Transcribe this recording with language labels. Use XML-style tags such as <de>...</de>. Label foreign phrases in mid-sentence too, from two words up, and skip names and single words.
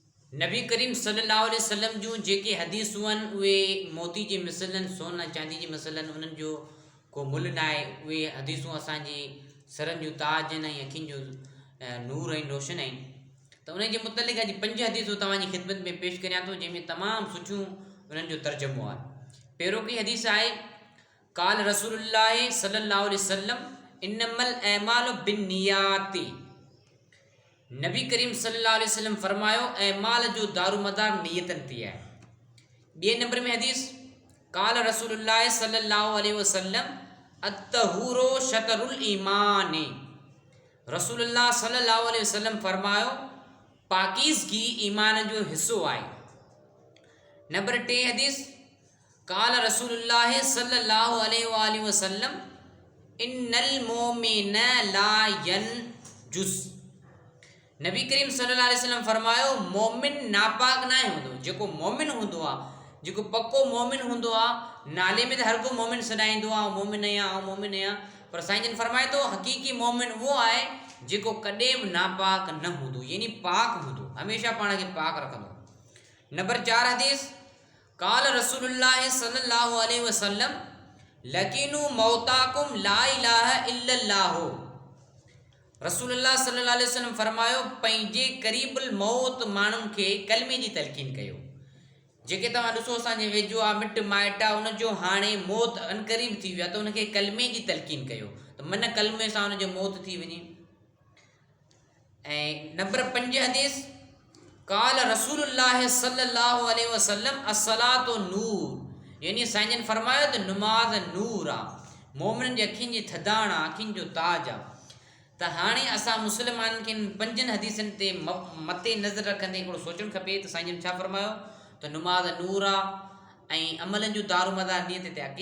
<sd>नबी करीम</sd> <ar>صلى الله عليه وسلم</ar> <sd>जूं जेके हदीसूं आहिनि उहे मोती जी मिसल आहिनि, सोन चांदी जी मिसल आहिनि, उन्हनि जो को मुल्ह न आहे। उहे हदीसूं असांजी सरनि जूं ताज आहिनि ऐं अखियुनि जो नूर ऐं रोशन आहिनि। त उन जे मुतलिक़ अॼु 5 हदीसूं तव्हांजी ख़िदमत में पेश करियां थो, जंहिंमें तमामु सुठियूं उन्हनि जो तर्जुमो आहे। पहिरों की हदीस आहे,</sd> <ar>قال رسول الله صلى الله عليه وسلم إنما الأعمال بالنيات.</ar> <sd>नबी करीम</sd> <ar>صلى الله عليه وسلم</ar> <sd>फरमायो, अमाल जो दारोमदार नियतन ते आहे। ॿिए नंबर में हदीस,</sd> <ar>قال رسول الله صلى الله عليه وسلم الطهور شطر الإيمان.</ar> <sd>रसूलुल्लाह</sd> <ar>صلى الله عليه وسلم</ar> <sd>फरमायो, पाकीज़गी ईमान जो हिस्सो आहे। नंबर 3 हदीस,</sd> <ar>قال رسول الله صلى الله عليه وسلم إن المؤمن لا ينجس.</ar> <sd>नबी करीम</sd> <ar>صلى الله عليه وسلم</ar> <sd>फरमायो, मोमिन नापाक न हूंदो। जेको मोमिन हूंदो आहे, जेको पक्को मोमिन हूंदो आहे, नाले में त हर को मोमिन सॾाईंदो आहे, मोमिन आहियां मोमिन आहियां, पर साईं जन फरमाए थो हक़ीक़ी मोमिन उहो आहे जेको कॾहिं बि नापाक न हूंदो, यानी पाक हूंदो, हमेशह पाण खे पाक रखंदो। नंबर 4 हदीस,</sd> <ar>قال رسول الله صلى الله عليه وسلم لقنوا موتاكم لا إله إلا الله.</ar> <sd>रसूलुल्लाह</sd> <ar>صلى الله عليه وسلم</ar> <sd>फरमायो, पंहिंजे क़रीबुल मौत माण्हुनि खे कलमे जी तलक़ीन कयो। जेके तव्हां ॾिसो असांजे वेझो आहे, मिट माइट आहे, उनजो हाणे मौत अनक़रीब थी वियो आहे, त उनखे कलमे जी तलक़ीन कयो, त मन कलमे सां उनजो मौत थी वञे। ऐं नंबर 5 हदीस,</sd> <ar>قال رسول الله صلى الله عليه وسلم الصلاة نور.</ar> <sd>यानी साईं जन फरमायो त नमाज़ नूर आहे, मोमिननि जी अखियुनि जी थधाण आहे, अखियुनि जो ताज आहे। त हाणे असां मुस्लमाननि खे 5 हदीसनि ते मथे नज़र रखंदे हिकिड़ो सोचणु खपे त साईं जन छा फरमायो, त नमाज़ नूर आहे ऐं अमलनि जो दारोमदार नियत ते आहे।</sd>